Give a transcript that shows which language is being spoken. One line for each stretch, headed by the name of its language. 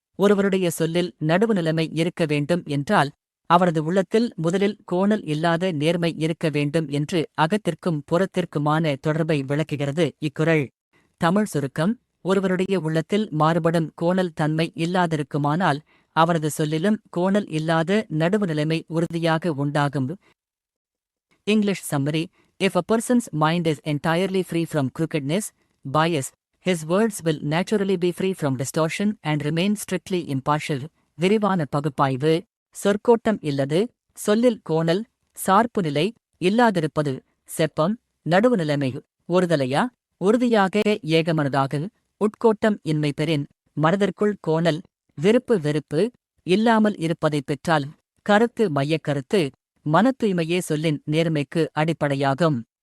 Tamil: ஒருவருடைய சொல்லில் நடுவுநிலைமை இருக்க வேண்டும் என்றால் அவரது உள்ளத்தில் முதலில் கோணல் இல்லாத நேர்மை இருக்க வேண்டும் என்று அகத்திற்கும் புறத்திற்குமான தொடர்பை விளக்குகிறது இக்குறள். தமிழ் சுருக்கம். ஒருவருடைய உள்ளத்தில் மாறுபடும் கோணல் தன்மை இல்லாதிருக்குமானால் அவரது சொல்லிலும் கோணல் இல்லாத நடுவுநிலைமை உறுதியாக உண்டாகும்.
English: English summary. If a person's mind is entirely free from crookedness, bias, his words will naturally be free from distortion and remain strictly impartial.
Tamil: விரிவான பகுப்பாய்வு. சொற்கோட்டம் இல்லது. சொல்லில் கோணல், சார்புநிலை, இல்லாதிருப்பது செப்பம் நடுவுநிலைமை ஒருதலையா உறுதியாக ஏகமனதாக உட்கோட்டம் இன்மை பெறின் மனதிற்குள் கோணல் விருப்பு வெறுப்பு இல்லாமல் இருப்பதைப் பெற்றால் கருத்து மையக்கருத்து மன தூய்மையே சொல்லின் நேர்மைக்கு அடிப்படையாகும்.